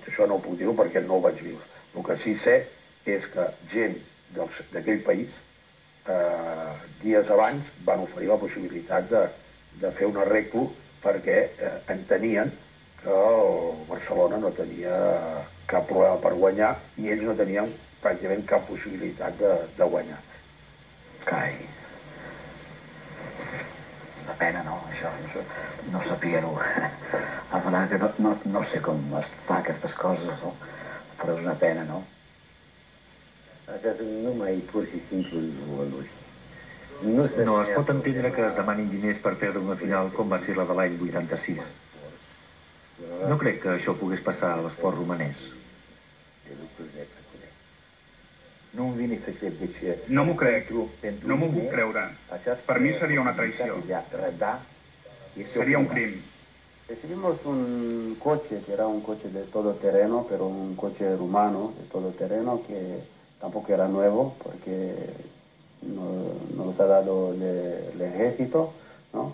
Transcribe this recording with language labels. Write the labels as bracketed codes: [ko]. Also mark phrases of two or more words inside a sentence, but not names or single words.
[ca] Això no ho puc dir perquè no ho vaig viure. El que sí sé és que gent d'aquell país dies abans van oferir la possibilitat de fer un arreglo perquè entenien que el Barcelona no tenia cap problema per guanyar i ells no tenien pràcticament cap possibilitat de guanyar. Carai. Una pena, no? Això no saber-ho. La veritat que no sé com es fa aquestes coses, no? Però és una pena, no? [ro] Nu mai pur și simplu lui. [ca] No es pot entendre que es demanin diners per perdre una final com va ser la de l'any 86. No crec que això pogués passar a l'esport romanès. No m'ho crec, no m'ho puc creure. Per mi seria una traïció. [es] Sería un crimen. Recibimos un coche que era un coche de todoterreno, pero un coche rumano de todoterreno que tampoco era nuevo porque nos los ha dado el ejército, ¿no?